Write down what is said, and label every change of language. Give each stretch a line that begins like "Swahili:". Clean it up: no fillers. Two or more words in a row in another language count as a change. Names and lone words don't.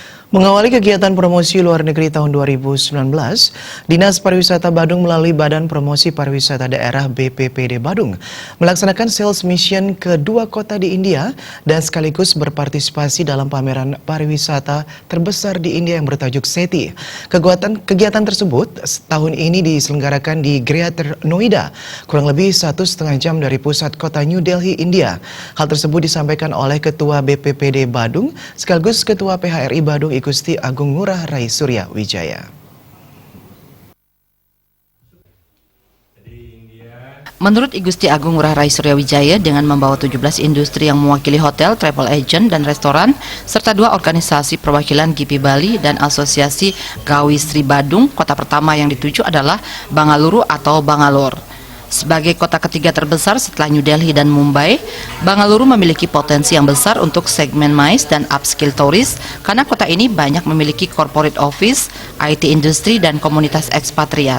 Indonesian: Mengawali kegiatan promosi luar negeri tahun 2019, Dinas Pariwisata Badung melalui Badan Promosi Pariwisata Daerah BPPD Badung melaksanakan
English: sales mission
Indonesian: ke 2 kota di India dan sekaligus berpartisipasi dalam pameran pariwisata terbesar di India yang bertajuk SETI. Kegiatan tersebut tahun ini diselenggarakan di Greater Noida, kurang lebih 1,5 jam dari pusat kota New Delhi, India. Hal tersebut disampaikan oleh Ketua BPPD Badung sekaligus Ketua PHRI Badung Gusti Agung Ngurah Rai Surya Wijaya. Menurut I Gusti Agung Ngurah Rai Surya Wijaya, dengan membawa 17 industri yang mewakili hotel,
English: travel agent,
Indonesian: dan restoran, serta 2 organisasi perwakilan GIPI Bali dan Asosiasi Gawi Sri Badung, kota pertama yang dituju adalah Bangalore atau Bangalore. Sebagai kota ketiga terbesar setelah New Delhi dan Mumbai, Bangalore memiliki potensi yang besar untuk segmen MICE dan
English: upskill tourist
Indonesian: karena kota ini banyak memiliki
English: corporate office,
Indonesian: IT industri, dan komunitas ekspatriat.